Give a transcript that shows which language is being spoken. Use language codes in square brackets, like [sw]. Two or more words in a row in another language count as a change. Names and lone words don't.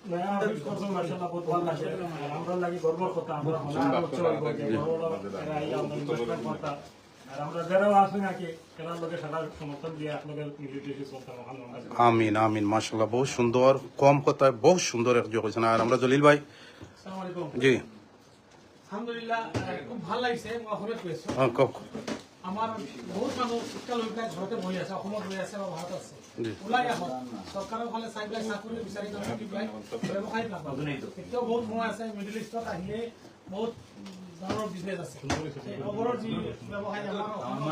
[ar] آمين آمين ما شاء الله [bn] বহুত সুন্দর কম কথায় বহুত সুন্দর এক যোগ হয়েছে। আর আমরা জলিল ভাই জি [as] আলহামদুলিল্লাহ খুব ভাল লাগিছে মই অসমত কৈছো অঁ কওক আমাৰ বহুত মানুহ শিক্ষা লৈ পেলাই ঘৰতে বহি আছে অসমত ৰৈ আছে বা ভাৰত আছে জি। ওলাই আহক চৰকাৰৰ ফালে চাই পেলাই চাকৰি বিচাৰি পেলাই ব্যৱসায়িক নাপাব এতিয়াও বহুত সময় আছে মিডিল ইষ্টত আহিলে বহুত ধৰণৰ বিজনেছ আছে এই অগৰৰ যি ব্যৱসায় আমাৰ